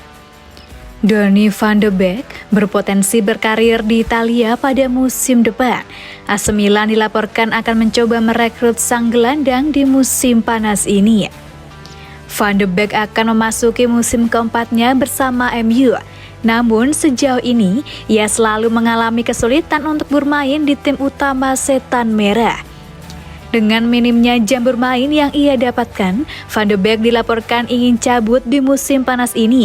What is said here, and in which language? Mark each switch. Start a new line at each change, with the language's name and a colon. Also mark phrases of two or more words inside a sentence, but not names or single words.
Indonesian: Donny van de Beek berpotensi berkarir di Italia pada musim depan. AC Milan dilaporkan akan mencoba merekrut sang gelandang di musim panas ini. Van de Beek akan memasuki musim keempatnya bersama MU. Namun sejauh ini ia selalu mengalami kesulitan untuk bermain di tim utama Setan Merah. Dengan minimnya jam bermain yang ia dapatkan, Van de Beek dilaporkan ingin cabut di musim panas ini.